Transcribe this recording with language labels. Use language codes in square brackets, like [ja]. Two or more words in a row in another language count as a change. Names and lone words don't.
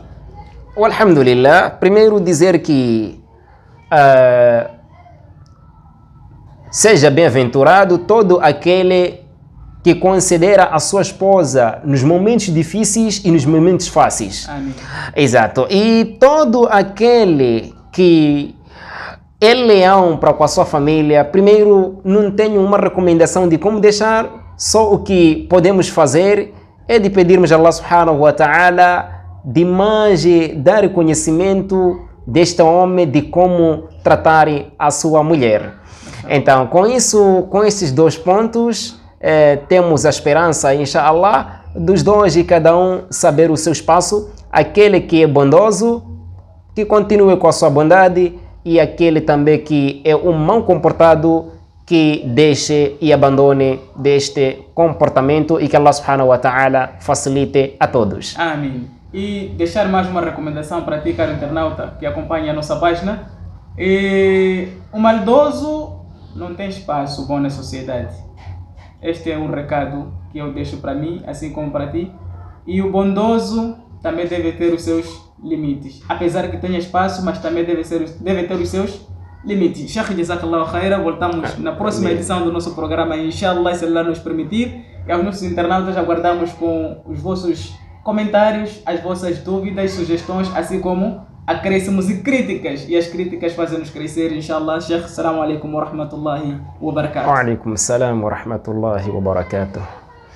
[pt] Alhamdulillah, primeiro dizer que seja bem-aventurado todo aquele que considera a sua esposa nos momentos difíceis e nos momentos fáceis. Amém. Exato. E todo aquele que é leão para com a sua família, primeiro, não tenho uma recomendação de como deixar, só o que podemos fazer é de pedirmos a [ar] الله سبحانه وتعالى [pt] de mais dar conhecimento deste homem de como tratar a sua mulher. Então, com isso, com esses dois pontos, temos a esperança, [ar] إن شاء الله, [pt] dos dois e cada um saber o seu espaço. Aquele que é bondoso, que continue com a sua bondade, e aquele também que é um mau comportado, que deixe e abandone deste comportamento e que [ar] الله سبحانه وتعالى [pt] facilite a todos. Amém. E deixar mais uma recomendação para ti, caro internauta, que acompanha a nossa página. O maldoso não tem espaço bom na sociedade. Este é um recado que eu deixo para mim, assim como para ti. E o bondoso também deve ter os seus limites. Apesar que tenha espaço, mas também deve ter os seus limites. [ar] شيخ جزاك الله خيرا, [pt] voltamos na próxima edição do nosso programa, [ar] إن شاء الله, [pt] se Allah nos permitir. E aos nossos internautas aguardamos com os vossos comentários, as vossas dúvidas, sugestões, assim como acréscimos e críticas. E as críticas fazem-nos crescer, [ar] إن شاء الله. شيخ، السلام عليكم ورحمة الله وبركاته. وعليكم السلام ورحمة الله وبركاته.